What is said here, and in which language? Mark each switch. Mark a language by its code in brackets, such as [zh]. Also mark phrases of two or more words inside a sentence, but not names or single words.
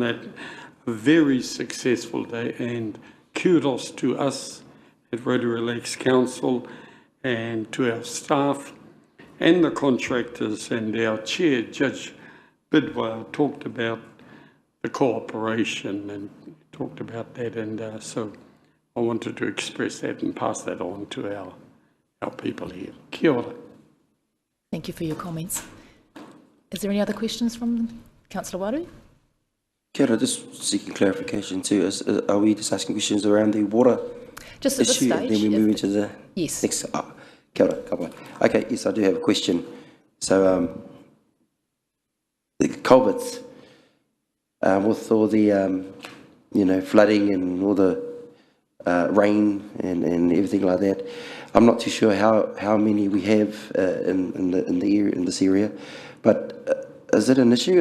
[en] That a very successful day, and kudos to us at Rotorua Lakes Council and to our staff and the contractors, and our chair, Judge Bidwell, talked about the cooperation and talked about that, and so I wanted to express that and pass that on to our people here. [mi] Kia ora. [en] Thank you for your comments. Is there any other questions from Councillor Waru? [mi] Kia ora, [en] just seeking clarification too. Are we just asking questions around the water just at this issue, stage, and then we move into the yes. next? [mi] Kia ora, kapai. [en] Okay, yes, I do have a question. So the culverts, with all the flooding and all the rain and everything like that, I'm not too sure how many we have in this area, but is it an issue?